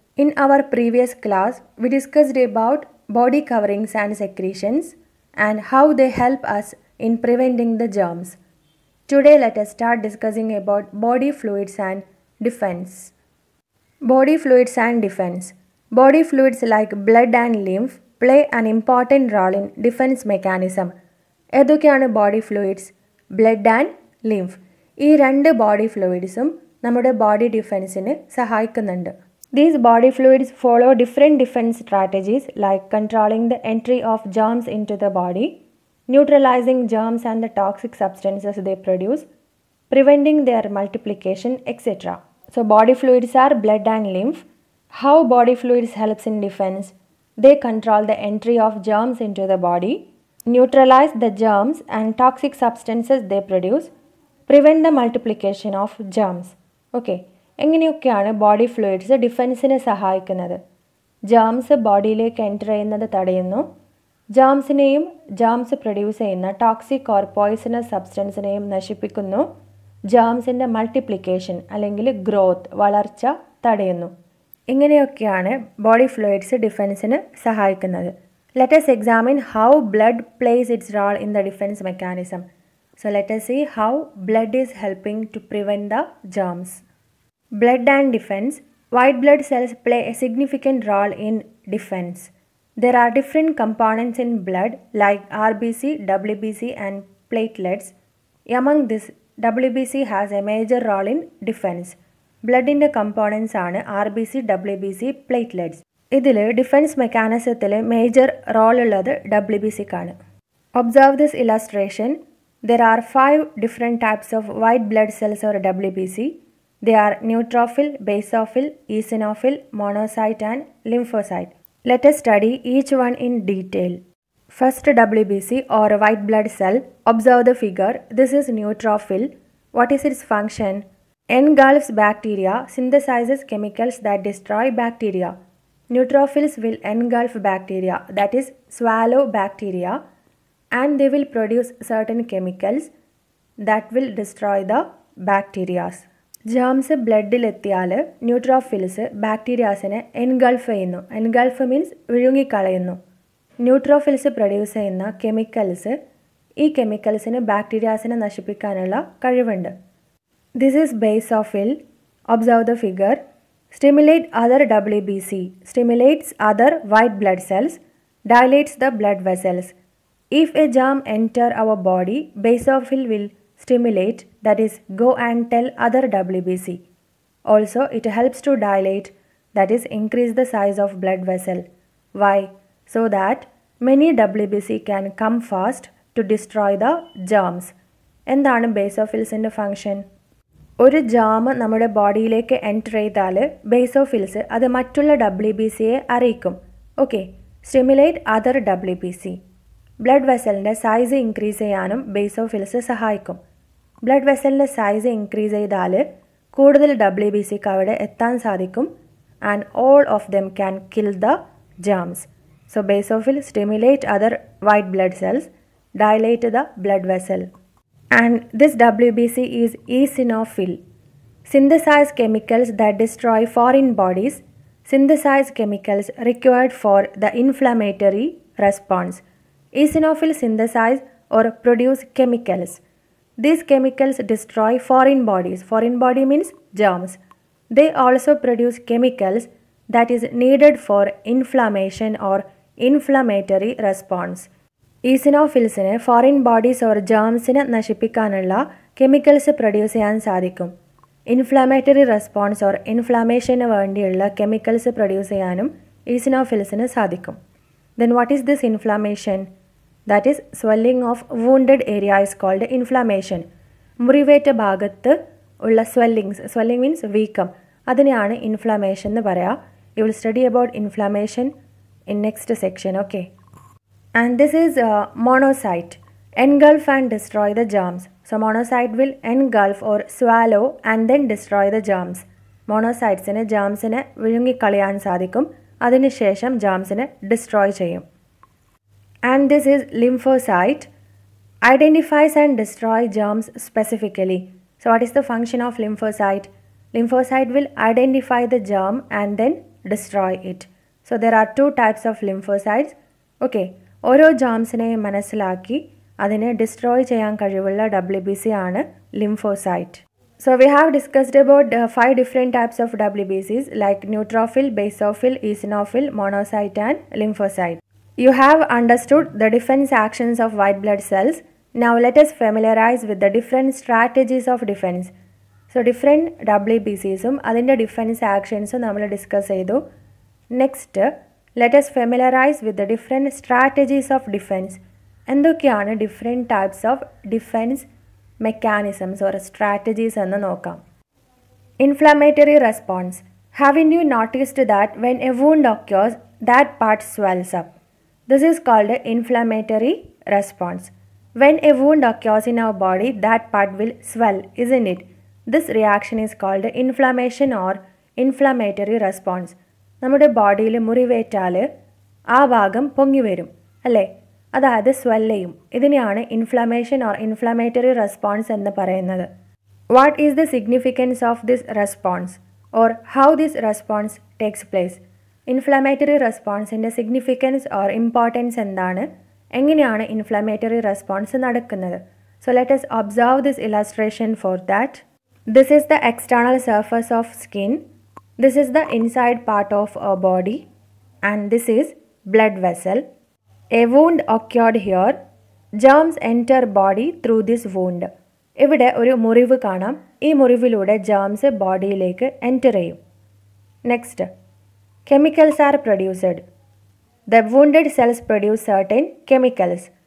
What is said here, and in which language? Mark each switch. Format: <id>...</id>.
<en>In our previous class, we discussed about body coverings and secretions and how they help us in preventing the germs. Today let us start discussing about body fluids and defense. Body fluids and defense. Body fluids like blood and lymph play an important role in defense mechanism.</en> <ml>ഏതൊക്കെയാണ് body fluids? Blood and lymph. ഈ രണ്ട് body ഫ്ലൂയിഡ്സും നമ്മുടെ body ഡിഫെൻസിന് സഹായിക്കുന്നുണ്ട്.</ml> <en>These body fluids follow different defense strategies like controlling the entry of germs into the body, neutralizing germs and the toxic substances they produce, preventing their multiplication, etc. So body fluids are blood and lymph. How body fluids helps in defense? They control the entry of germs into the body, neutralize the germs and toxic substances they produce, prevent the multiplication of germs. Okay.</en> <ml>എങ്ങനെയൊക്കെയാണ് body fluids ഡിഫെൻസിനെ സഹായിക്കുന്നത്? Germs ബോഡിയിലേക്ക് enter ചെയ്യുന്നത് തടയുന്നു, ജേംസിനെയും germs produce ചെയ്യുന്ന toxic or poisonous സബ്സ്റ്റൻസിനെയും നശിപ്പിക്കുന്നു, ജേംസിൻ്റെ multiplication അല്ലെങ്കിൽ growth വളർച്ച തടയുന്നു. ഇങ്ങനെയൊക്കെയാണ് ബോഡി ഫ്ലൂയിഡ്സ് ഡിഫെൻസിന് സഹായിക്കുന്നത്.</ml> <en>Let us examine how blood plays its role in the defense mechanism. So let us see how blood is helping to prevent the germs. Blood and defense. White blood cells play a significant role in defense. There are different components in blood like RBC, WBC and platelets. Among this, WBC has a major role in defense.</en> <ml>ബ്ലഡിൻ്റെ components ആണ് RBC, WBC, platelets. ഇതിൽ defence മെക്കാനിസത്തിൽ major role ഉള്ളത് WBCക്കാണ്.</ml> <en>Observe this illustration. There are 5 different types of white blood cells or WBC. They are neutrophil, basophil, eosinophil, monocyte and lymphocyte. Let us study each one in detail. First WBC or white blood cell. Observe the figure. This is neutrophil. What is its function? Engulfs bacteria, synthesizes chemicals that destroy bacteria. Neutrophils will engulf bacteria, that is swallow bacteria, and they will produce certain chemicals that will destroy the bacteria. Germs ബ്ലഡിലെത്തിയാൽ neutrophils ബാക്ടീരിയാസിനെ engulf ചെയ്യുന്നു. Engulf means വിഴുങ്ങിക്കളയുന്നു. Neutrophils produce ചെയ്യുന്ന chemicals, ഈ കെമിക്കൽസിന് ബാക്ടീരിയാസിനെ നശിപ്പിക്കാനുള്ള കഴിവുണ്ട്. This is basophil. Observe the figure. Stimulate other WBC. Stimulates other white blood cells. Dilates the blood vessels. If a germ enter our body, basophil will stimulate, that is go and tell other WBC. Also it helps to dilate, that is increase the size of blood vessel. Why? So that many WBC can come fast to destroy the germs.</en> <ml>എന്താണ് ബേസോഫിൽസിൻ്റെ function? ഒരു germ നമ്മുടെ ബോഡിയിലേക്ക് enter ചെയ്താൽ basophils അത് മറ്റുള്ള WBCയെ അറിയിക്കും. Okay.</ml> <en>Stimulate other WBC.</en> <ml>Blood വെസലിൻ്റെ size increase ചെയ്യാനും basophils സഹായിക്കും. Blood വെസലിൻ്റെ size increase ചെയ്താൽ കൂടുതൽ WBCക്ക് അവിടെ എത്താൻ സാധിക്കും.</ml> <en>And all of them can kill the germs. So basophil stimulate other white blood cells, dilate the blood vessel. And this WBC is eosinophil. Synthesize chemicals that destroy foreign bodies. Synthesize chemicals required for the inflammatory response. Eosinophil synthesize or produce chemicals. These chemicals destroy foreign bodies. Foreign body means germs. They also produce chemicals that is needed for inflammation or inflammatory response.</en> <ml>ഈസിനോഫിൽസിന് foreign bodies or ജേംസിനെ നശിപ്പിക്കാനുള്ള chemicals produce ചെയ്യാൻ സാധിക്കും. Inflammatory response or ഇൻഫ്ലമേഷന് വേണ്ടിയുള്ള chemicals produce ചെയ്യാനും ഈസിനോഫിൽസിന് സാധിക്കും.</ml> <en>Then what is this inflammation? That is swelling of wounded area is called inflammation.</en> <ml>മുറിവേറ്റ ഭാഗത്ത് ഉള്ള swelling means വീക്കം, അതിനെയാണ് ഇൻഫ്ലമേഷൻ എന്ന് പറയുക.</ml> <en>You will study about inflammation in next section. Okay. And this is monocyte. Engulf and destroy the germs. So monocyte will engulf or swallow and then destroy the germs.</en> <ml>മോണോസൈറ്റ്സിന് ജേംസിനെ വിഴുങ്ങിക്കളയാൻ സാധിക്കും, അതിനുശേഷം ജേംസിനെ destroy ചെയ്യും.</ml> <en>And this is lymphocyte identifies and destroy germs specifically. So what is the function of lymphocyte? Lymphocyte will identify the germ and then destroy it. So there are two types of lymphocytes.</en> <ml>Okay, ഓരോ ജേംസിനെയും മനസ്സിലാക്കി അതിനെ destroy ചെയ്യാൻ കഴിവുള്ള WBC ആണ് lymphocyte.</ml> <en>So we have discussed about 5 different types of WBCs like neutrophil, basophil, eosinophil, monocyte and lymphocyte. You have understood the defense actions of white blood cells. Now let us familiarize with the different strategies of defense. So different</en> <ml>WBCsum അതിൻ്റെ defence ആക്ഷൻസും നമ്മൾ discuss ചെയ്തു.</ml> <en>Next let us familiarize with the different strategies of defense.</en> <ml>എന്തൊക്കെയാണ് different types of defence mechanisms or strategies എന്ന് നോക്കാം.</ml> <en>Inflammatory response. Haven't you noticed that when a wound occurs, that part swells up? This is called inflammatory response. When a wound occurs in our body, that part will swell, isn't it? This reaction is called inflammation or inflammatory response.</en> <ml>നമ്മുടെ ബോഡിയിൽ മുറിവേറ്റാൽ ആ ഭാഗം പൊങ്ങി വരും അല്ലേ, അതായത് swell ചെയ്യും. ഇതിനെയാണ് ഇൻഫ്ലമേഷൻ ഓർ ഇൻഫ്ലമേറ്ററി റെസ്പോൺസ് എന്ന് പറയുന്നത്.</ml> <en>What is the significance of this response or how this response takes place?</en> <ml>Inflammatory റെസ്പോൺസിൻ്റെ significance or importance എന്താണ്, എങ്ങനെയാണ് ഇൻഫ്ലമേറ്ററി റെസ്പോൺസ് നടക്കുന്നത്?</ml> <en>So let us observe this illustration for that. This is the external surface of skin. This is the inside part of our body and this is blood vessel. A wound occurred here. Germs enter body through this wound.</en> <ml>ഇവിടെ ഒരു മുറിവ് കാണാം. ഈ മുറിവിലൂടെ germs ബോഡിയിലേക്ക് enter ചെയ്യും.</ml> <en>Next, chemicals are produced. The wounded cells produce certain chemicals.</en>